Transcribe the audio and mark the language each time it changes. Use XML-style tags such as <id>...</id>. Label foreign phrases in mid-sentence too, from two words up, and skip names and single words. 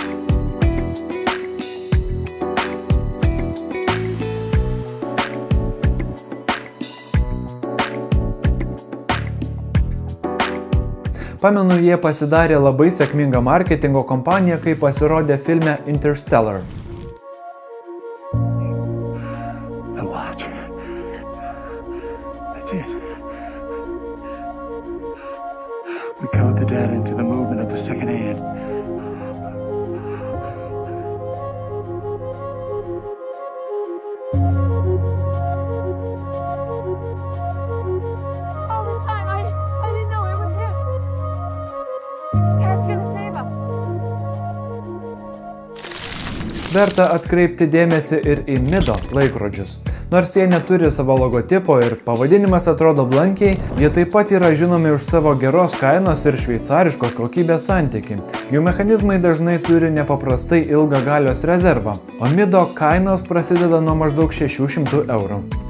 <lt>Pamenu, jie pasidarė labai sėkmingą marketingo kompaniją, kai pasirodė filme Interstellar.</lt> <en>The watch. That's it. We code the data into the movement of the second hand. All this time, I didn't know it was him. Dad's gonna save us.</en> <lt>Verta atkreipti dėmesį ir į Mido laikrodžius. Nors jie neturi savo logotipo ir pavadinimas atrodo blankiai, jie taip pat yra žinomi už savo geros kainos ir šveicariškos kokybės santykį. Jų mechanizmai dažnai turi nepaprastai ilgą galios rezervą, o Mido kainos prasideda nuo maždaug 600 eurų.</lt>